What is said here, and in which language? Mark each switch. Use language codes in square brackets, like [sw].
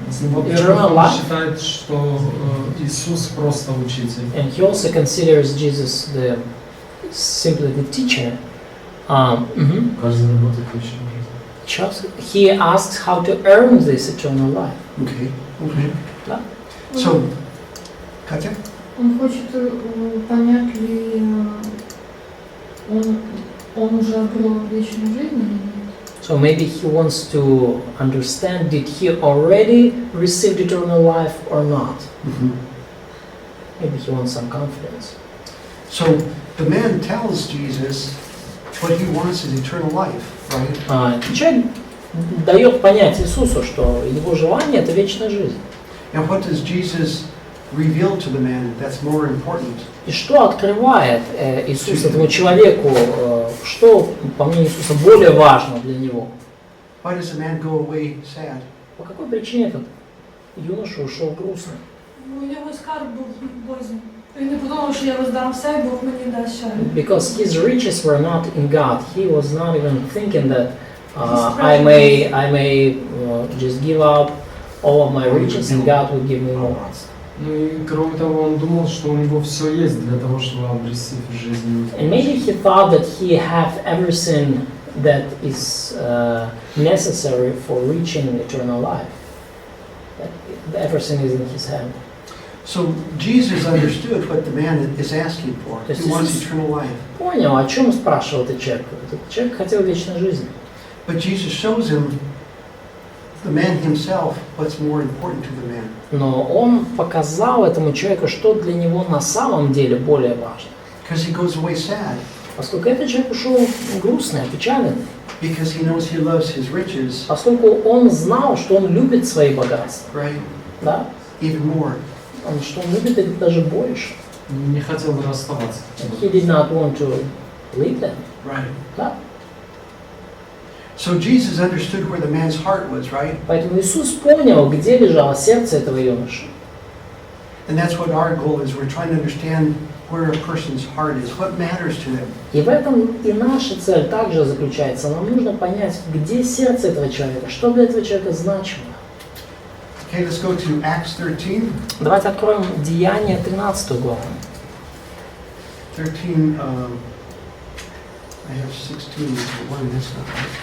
[ru] Во-первых, он считает, что Иисус просто учитель. [en] And he also considers Jesus simply the teacher. [ru] Каждый работает вечно. [en] He asks how to earn this eternal life. Okay. [ru] Да? [en] So, Katya? [ru] Он хочет понять ли он уже обрел вечную жизнь или нет? [en] So maybe he wants to understand, did he already receive eternal life or not? Maybe he wants some confidence. So the man tells Jesus what he wants is eternal life, right? [ru] Человек дает понять Иисусу, что его желание – это вечная жизнь. [en] And what does Jesus reveal to the man that's more important? [ru] И что открывает Иисус этому человеку, что, по мнению Иисуса, более важно для него? [en] Why does the man go away sad? [ru] По какой причине этот юноша ушел грустно? [uk] У нього скарб був в Бозі. Він не подумав, що я роздам все, і Бог мені дасть ще. [en] Because his riches were not in God. He was not even thinking that I may just give up all of my riches and God will give me more. [ru] Ну и кроме того, он думал, что у него все есть для того, чтобы обрести жизнь. [en] And maybe he thought that he had everything that is necessary for reaching eternal life. That everything is in his hand. So Jesus understood what the man is asking for. He wants eternal life. [ru] Понял, о чем спрашивал этот человек? Этот человек хотел вечной жизни. [en] But Jesus shows him, the man himself, what's more important to the man. [ru] Но он показал этому человеку, что для него на самом деле более важно. [en] Because he goes away sad. [ru] Поскольку этот человек ушел грустный, опечаленный. [en] Because he knows he loves his riches. [ru] Поскольку он знал, что он любит свои богатства. [en] Right? [ru] Да? [en] Even more. [ru] Что он любит их даже больше. Не хотел расставаться. [en] He did not want to leave them. Right. [ru] Да? [en] So Jesus understood where the man's heart was, right? [ru] Поэтому Иисус понял, где лежало сердце этого юноши. [en] And that's what our goal is. We're trying to understand where a person's heart is, what matters to them. [ru] И в этом и наша цель также заключается. Нам нужно понять, где сердце этого человека, что для этого человека значимо. [en] Okay, let's go to Acts 13. [ru] Давайте откроем Деяния 13 главу. [en] 13, I have 16 to 1, that's not right.